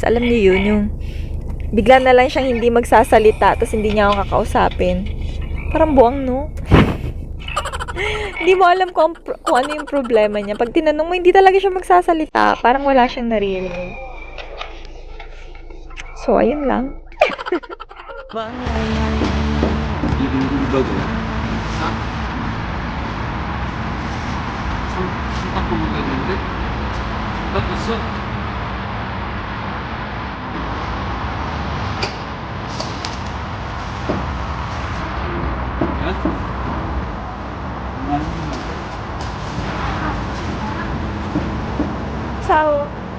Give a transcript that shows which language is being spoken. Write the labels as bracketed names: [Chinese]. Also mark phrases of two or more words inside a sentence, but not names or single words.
[Filipino] Alam niyo yun, yung bigla na lang siyang hindi magsasalita, tapos hindi niya ako kakausapin. Parang buwang, no? Hindi mo alam kung ano yung problema niya. Pag tinanong mo, hindi talaga siya magsasalita. Parang wala siyang naririnig. So, ayun lang. [Korean] 이거도 손바닥 먹었는데 바꿨어? Ciao.